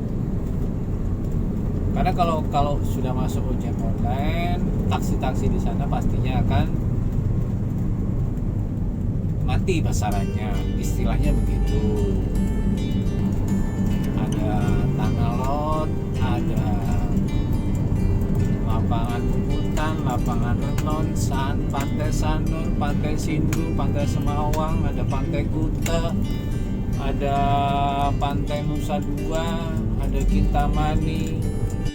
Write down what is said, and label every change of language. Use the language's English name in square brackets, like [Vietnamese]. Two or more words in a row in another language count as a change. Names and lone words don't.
[Indonesian] Karena kalau sudah masuk ojek online, taksi-taksi di sana pastinya akan mati pasarannya, istilahnya begitu. Ada tanah lot, ada lapangan Bubutan, lapangan Renon, Pantai Sanur, Pantai Sindu, Pantai Semawang, ada Pantai Kuta, ada Pantai Nusa Dua, ada Kintamani,